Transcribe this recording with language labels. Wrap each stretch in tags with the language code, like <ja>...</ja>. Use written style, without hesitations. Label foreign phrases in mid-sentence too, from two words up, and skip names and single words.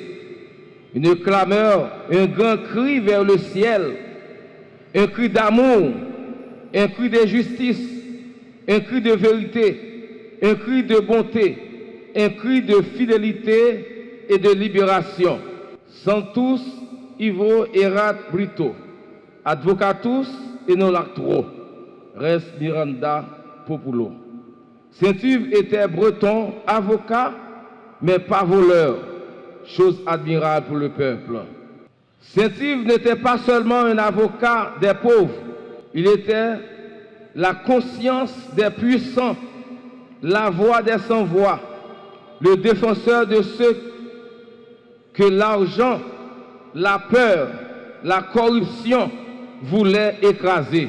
<fr>une clameur, un grand cri vers le ciel, un cri d'amour, un cri de justice, un cri de vérité, un cri de bonté, un cri de fidélité et de libération.</fr> <la>Sanctus Ivo erat Brito, advocatus et non lactro, res Miranda Populo.</la> <fr>Saint-Yves était breton, avocat, mais pas voleur, chose admirable pour le peuple. Saint-Yves n'était pas seulement un avocat des pauvres, il était la conscience des puissants, la voix des sans-voix, le défenseur de ceux que l'argent, la peur, la corruption voulaient écraser.</fr>